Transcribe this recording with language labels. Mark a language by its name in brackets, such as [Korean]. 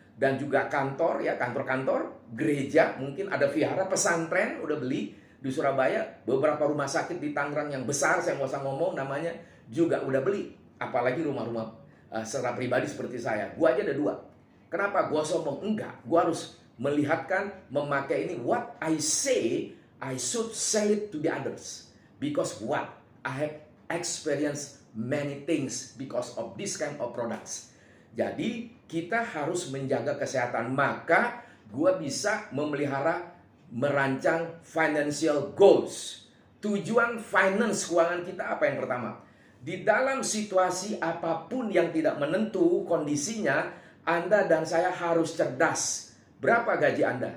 [Indonesian] Dan juga kantor, ya kantor-kantor, gereja, mungkin ada vihara, pesantren, udah beli. Di Surabaya, beberapa rumah sakit di Tangerang yang besar, saya nggak usah ngomong namanya, juga udah beli. Apalagi rumah-rumah secara pribadi seperti saya. Gua aja ada 2. Kenapa gua sombong? Enggak, gua harus melihatkan, memakai ini. [English] What I say, I should sell it to the others. Because what? I have experienced many things because of this kind of products. [Indonesian] Jadi, kita harus menjaga kesehatan. Maka, gua bisa merancang [English] financial goals. [Indonesian] Tujuan finance keuangan kita apa yang pertama? Di dalam situasi apapun yang tidak menentu kondisinya, Anda dan saya harus cerdas. Berapa gaji Anda?